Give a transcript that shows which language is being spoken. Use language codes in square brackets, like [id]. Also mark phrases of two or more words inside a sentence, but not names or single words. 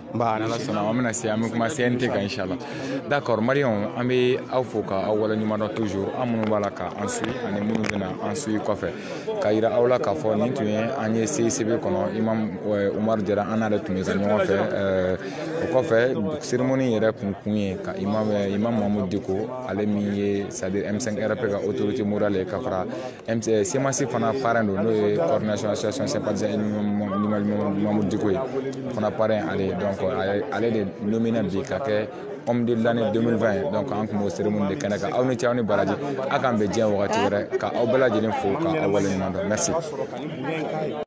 [bm] Nba n'Ala sɔnna an bɛna se an bɛ kuma CNT kan inchallah. D'accord maliyɛnw an bɛ aw fo ka aw waleɲuman dɔn toujours an minnu b'a la ka an suit ani minnu bɛna an suit kɔfɛ ka yira aw la k'a fɔ nin tun ye an ye CICB kɔnɔ Imam Umar Jara an n'ale tun bɛ ka ɲɔgɔn fɛ o kɔfɛ cérémonie yɛrɛ kun ye ka Imam Mahamudu Diko ale min ye c'est-à-dire M5RP ka [fr] autorité morale [bm] ye ka fara CEMACI fana parrain don n'o ye [fr] coordination association sympathisant [bm] Mahamudu Diko ye fana parrain ale donc ale de nominé bi ka kɛ [fr] homme de l'année 2020 [bm] donc an tun b'o cérémonie de kɛnɛ kan aw ni ce aw ni baraji a k'an bɛn diɲɛ wagati wɛrɛ ka aw bɛɛ lajɛlen fo ka aw waleɲuman dɔn merci.